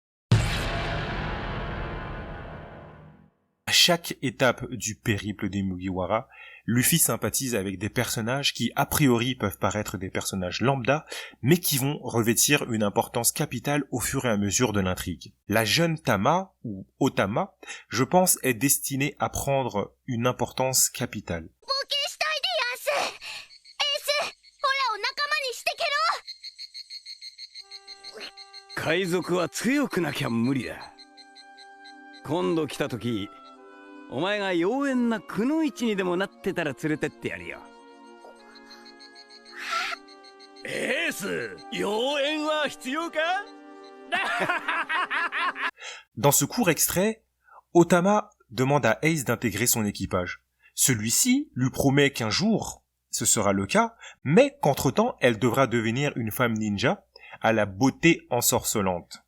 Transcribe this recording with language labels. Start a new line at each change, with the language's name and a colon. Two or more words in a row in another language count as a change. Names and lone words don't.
French: À chaque étape du périple des Mugiwara, Luffy sympathise avec des personnages qui a priori peuvent paraître des personnages lambda, mais qui vont revêtir une importance capitale au fur et à mesure de l'intrigue. La jeune Tama, ou Otama, je pense est destinée à prendre une importance capitale.
Japanese: 海賊は強くなきゃ無理だ。今度来た時、お前が妖艶なくの一にでもなってたら連れてってやるよ。エース、妖艶は必要か？
French: Dans ce court extrait, Otama demande à Ace d'intégrer son équipage. Celui-ci lui promet qu'un jour, ce sera le cas, mais qu'entre-temps, elle devra devenir une femme ninja à la beauté ensorcelante.